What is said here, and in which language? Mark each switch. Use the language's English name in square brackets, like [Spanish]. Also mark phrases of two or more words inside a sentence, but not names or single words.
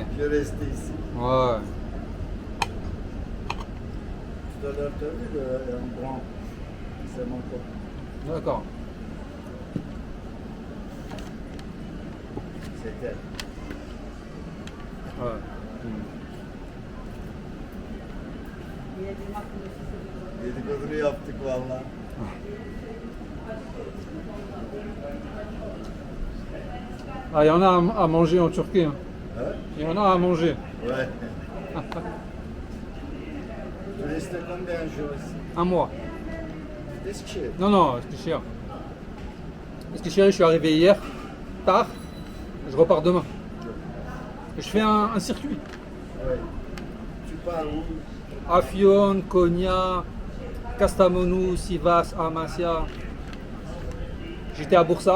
[French] Je reste ici. Ouais. Tout à l'heure, tu as vu un grand, c'est mon copain. D'accord. C'est elle. Ouais. [Turkish] Dedikodunu yaptık valla. [French] Ah, il y en a à manger en Turquie. Hein. Hein? Il y en a à manger. Ouais. Tu restes combien de jours ici? Un mois. Eskişehir. Non, Eskişehir. Eskişehir, je suis arrivé hier, tard. Je repars demain. Je fais un circuit. Ouais. Tu pars où? Afyon, Konya, Kastamonu, Sivas, Amasya. J'étais à Bursa.